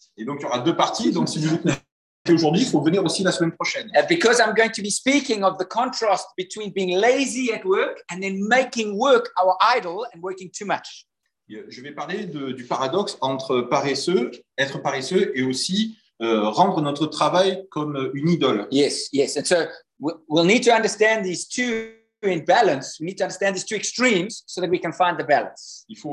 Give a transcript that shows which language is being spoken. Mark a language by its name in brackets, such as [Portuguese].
[French] Et donc il y aura deux parties. Donc si vous écoutez aujourd'hui, il faut venir aussi la semaine prochaine. [English] Because I'm going to be speaking of the contrast between being lazy at work and then making work our idol and working too much. [French] Je vais parler du paradoxe entre paresseux, être paresseux et aussi rendre notre travail comme une idole. [English] Yes, yes. And so we'll need to understand these two in balance. We need to understand these two extremes so that we can find the balance.